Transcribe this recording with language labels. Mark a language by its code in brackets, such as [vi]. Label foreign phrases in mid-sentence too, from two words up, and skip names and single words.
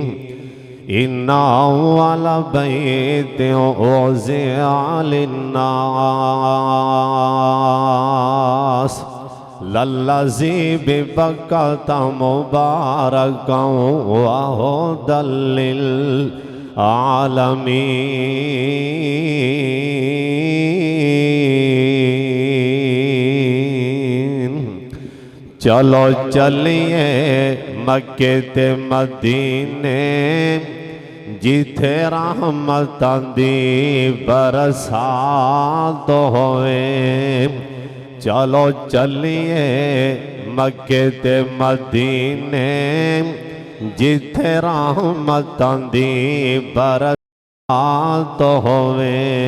[ar] إن أول بيت وضع للناس للذي ببكة مباركا وهدى للعالمين. [pa] چلو چلیے مکے تے مدینے جتھے رحمتاں دی برسات ہوئے. چلو چلیے مکے تے مدینے جتھے رحمتاں دی برسات ہوئے.